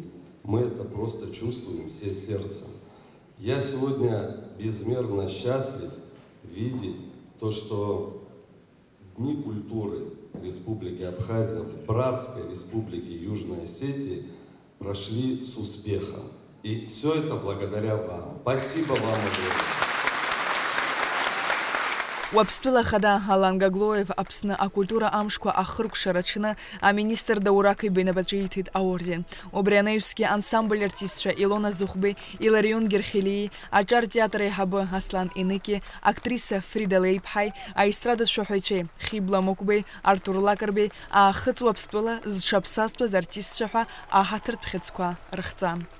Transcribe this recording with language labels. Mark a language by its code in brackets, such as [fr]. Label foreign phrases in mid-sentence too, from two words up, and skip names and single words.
[ru] Мы это просто чувствуем все сердцем. Я сегодня безмерно счастлив видеть то, что Дни культуры Республики Абхазия в братской Республике Южной Осетии прошли с успехом. И все это благодаря вам. Спасибо вам огромное. [ab] Уаԥстәыла хада Алан Гаглоев Аԥсны акультура амшқәа ахыркәшара аҽны аминистр Даурақаиба инапаҿеиҭит аорден. Убри анаҩсгьы ансамбль артистцәа Илона Зухбеи, Иларион Герхелии, аҿар театр аиҳабы Аслан Иныки, актриса Фрида Леиԥҳаи, аестрадатә шәаҳәаҩцәеи Хибла Мокбеи, Артур Лакарбеи аахыҵуа Аԥстәыла зҽаԥсазтәыз артистцәа ҳәа аҳаҭыртә хьыӡқәа рыхҵан.